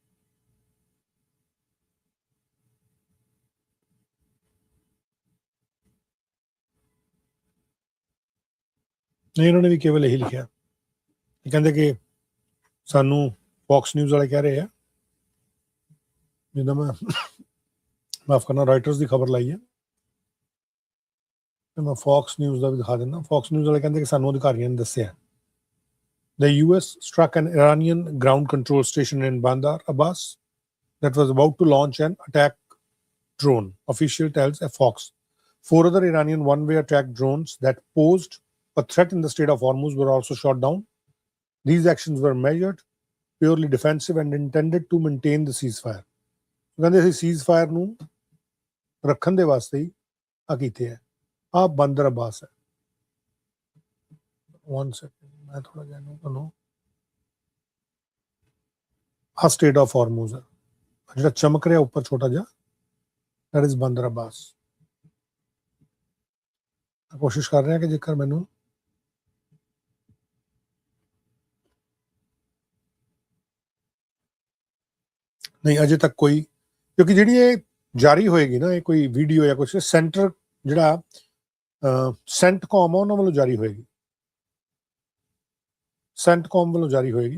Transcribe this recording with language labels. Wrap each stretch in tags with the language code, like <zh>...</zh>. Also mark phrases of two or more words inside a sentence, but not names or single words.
<hi>नहीं, इन्होंने भी केवल यही लिखा, कहते कि सानू फॉक्स न्यूज़ वाले कह रहे हैं, जिदा मैं माफ करना रॉयटर्स की खबर लाई है, तो मैं फॉक्स न्यूज़ का भी दिखा देना। फॉक्स न्यूज़ वाले कहते कि सानू अधिकारियों ने दस्सिया</hi> <en>the US struck an Iranian ground control station in Bandar Abbas that was about to launch an attack drone, official tells a Fox. 4 other Iranian one-way attack drones that posed a threat in the Strait of Hormuz were also shot down. These actions were measured, purely defensive and intended to maintain the ceasefire.</en> <pa>ਕਹਿੰਦੇ ਅਸੀਂ ceasefire ਨੂੰ ਰੱਖਣ ਦੇ ਵਾਸਤੇ ਹੀ ਆ ਕੀਤੇ ਹੈ। ਆ ਬੰਦਰ ਅਬਾਸ ਹੈ। 1 second, ਮੈਂ ਥੋੜਾ ਜਿਹਾ ਨੂੰ ਤੁਹਾਨੂੰ ਆ Strait of Hormuz ਹੈ, ਜਿਹੜਾ ਚਮਕ ਰਿਹਾ ਉੱਪਰ ਛੋਟਾ ਜਿਹਾ,</pa> <en>that is ਬੰਦਰ ਅਬਾਸ।</en> <pa>ਕੋਸ਼ਿਸ਼ ਕਰ ਰਹੇ ਹਾਂ ਕਿ ਜੇਕਰ ਮੈਨੂੰ</pa> <hi>नहीं अजे तक कोई, क्योंकि जी ये जारी होएगी ना, ये कोई वीडियो या कुछ सेंटर जिहड़ा सेंटकॉम उन्होंने वालों जारी होएगी, सेंटकॉम वालों जारी होएगी।</hi>